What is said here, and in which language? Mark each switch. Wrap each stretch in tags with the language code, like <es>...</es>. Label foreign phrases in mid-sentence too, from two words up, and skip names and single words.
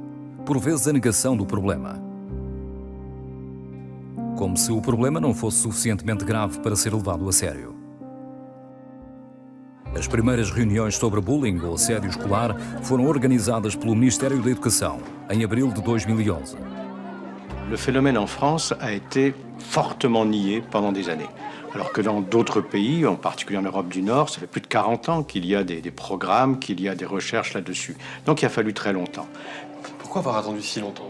<pt>Por vezes a negação do problema. Como se o problema não fosse suficientemente grave para ser levado a sério. As primeiras reuniões sobre bullying ou assédio escolar foram organizadas pelo Ministério da Educação em abril de 2011.</pt> <fr>Le phénomène en France a été fortement nié pendant des années. Alors que dans d'autres pays, en particulier en Europe du Nord, ça fait plus de 40 ans qu'il y a des programmes, qu'il y a des recherches là-dessus. Donc il a fallu très longtemps. Pourquoi avoir attendu si longtemps?</fr>